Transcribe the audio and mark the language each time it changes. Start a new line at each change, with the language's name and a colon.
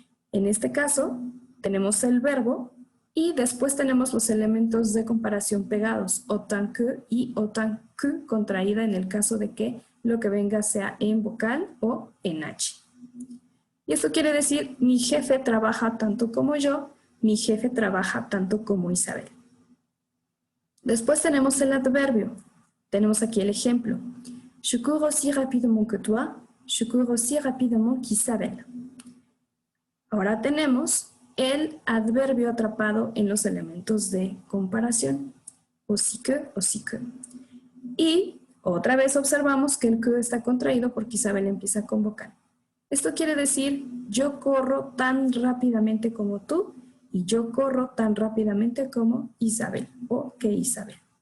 Spanish: En este caso, tenemos el verbo y después tenemos los elementos de comparación pegados,
French: autant que
Spanish: y autant que contraída en el caso de que lo que venga sea en vocal o en H. Y esto quiere decir, mi jefe trabaja tanto como yo, mi jefe trabaja tanto como Isabel. Después tenemos el adverbio. Tenemos aquí el ejemplo.
French: Je cours aussi rapidement que toi, je cours aussi rapidement qu'Isabel.
Spanish: Ahora tenemos el adverbio atrapado en los elementos de comparación.
French: Aussi que, aussi que.
Spanish: Y otra vez observamos que el que está contraído porque Isabel empieza con vocal. Esto quiere decir, yo corro tan rápidamente como tú y yo corro tan rápidamente como Isabel o que Isabel.